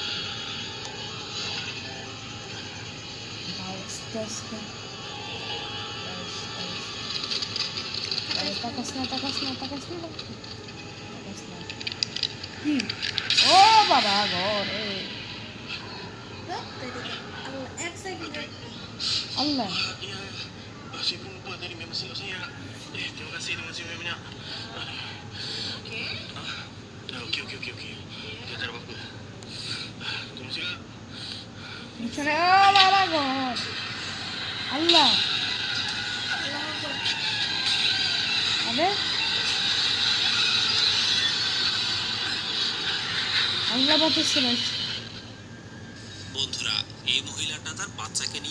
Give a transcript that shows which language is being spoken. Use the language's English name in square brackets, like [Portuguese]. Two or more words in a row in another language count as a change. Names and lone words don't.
[Bangla] ভাই আস্তে আস্তে তাকাস না তাকাস না তাকাস না তাকাস না কি ও বাবা ঘরে ধরতে দিকে আল্লাহ এক সেকেন্ড আল্লাহ [Malay] Saya pun lupa tadi memang silap saya. Terima kasih banyak. Okey. Okey, tak ada apa-apa. Tunggu sila. [Bangla] পিছনে ও বাবা ঘর আল্লাহ [Arabic] الله أكبر. [Bangla] আরে আল্লাহ বাঁচাচ্ছে ভাই বন্ধুরা এই মহিলাটা তার বাচ্চাকে নিয়ে